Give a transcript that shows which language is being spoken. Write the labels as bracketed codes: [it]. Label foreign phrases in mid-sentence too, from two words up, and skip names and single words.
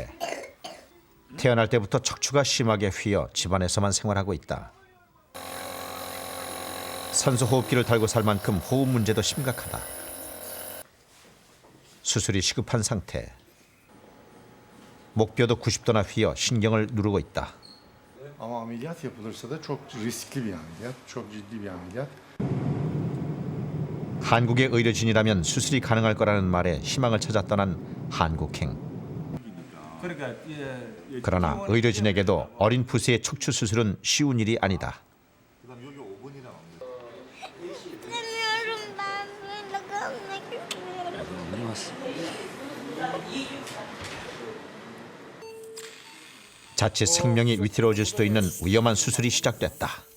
[ko] 태어날 때부터 척추가 심하게 휘어 집안에서만 생활하고 있다. 산소 호흡기를 달고 살 만큼 호흡 문제도 심각하다. 수술이 시급한 상태. 목뼈도 90도나 휘어 신경을 누르고 있다. [tr] Ama ameliyat yapılırsa da çok riskli bir ameliyat, çok ciddi bir ameliyat. [ko] 한국의 의료진이라면 수술이 가능할 거라는 말에 희망을 찾아 떠난 한국행. 그러나 의료진에게도 어린 부세의 척추 수술은 쉬운 일이 아니다. 자칫 생명이 위태로워질 수도 있는 위험한 수술이 시작됐다.